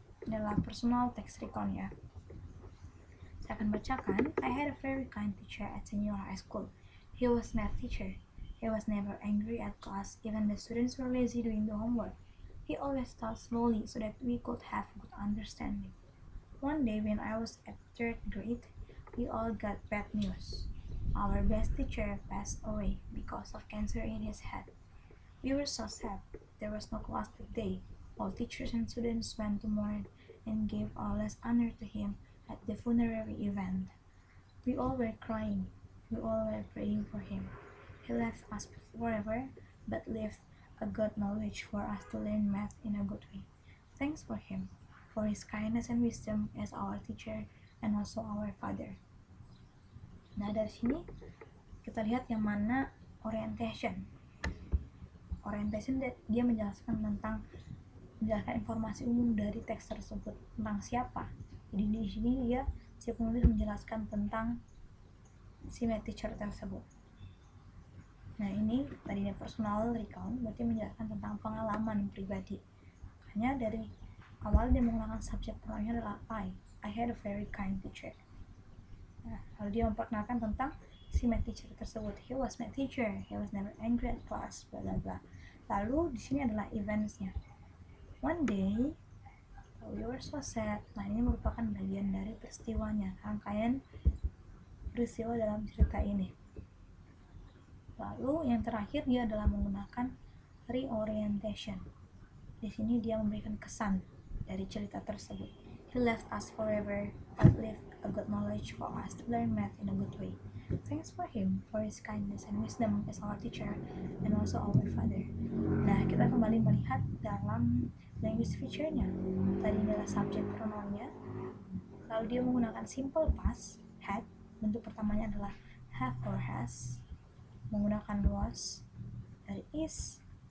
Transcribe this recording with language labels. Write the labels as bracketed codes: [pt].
[id] Ini adalah personal text recount ya. Saya akan bacakan. [en] I had a very kind teacher at senior high school. He was math teacher. He was never angry at class, even the students were lazy doing the homework. He always taught slowly so that we could have good understanding. One day when I was at 3rd grade, we all got bad news. Our best teacher passed away because of cancer in his head. We were so sad. There was no class that day. All teachers and students went to mourn and gave all last honor to him at the funerary event. We all were crying. We all were praying for him. He left us forever, but left a good knowledge for us to learn math in a good way. Thanks for him, for his kindness and wisdom as our teacher and also our father. [id] Nah, dari sini kita lihat yang mana orientation. Orientation dia menjelaskan informasi umum dari teks tersebut tentang siapa. Jadi di sini dia si penulis menjelaskan tentang si math teacher tersebut. Nah, ini tadinya personal recount berarti menjelaskan tentang pengalaman pribadi. Makanya dari awal dia menggunakan subjek pronounnya adalah [en] I had a very kind teacher. [id] Nah, lalu dia memperkenalkan tentang si math teacher tersebut. [en] He was my teacher. He was never angry at class. Bla bla bla. [id] Lalu di sini adalah eventsnya. [en] One day we were so sad. [id] Nah, ini merupakan bagian dari peristiwanya, rangkaian peristiwa dalam cerita ini. Lalu yang terakhir dia adalah menggunakan reorientation. Di sini dia memberikan kesan dari cerita tersebut. [en] He left us forever, but left a good knowledge for us to learn math in a good way. Thanks for him, for his kindness and wisdom as our teacher and also our father. [id] Nah, kita kembali melihat dalam language feature-nya. Tadi adalah subject pronoun-nya. Lalu dia menggunakan simple past, had. Bentuk pertamanya adalah have or has. Menggunakan was dari is.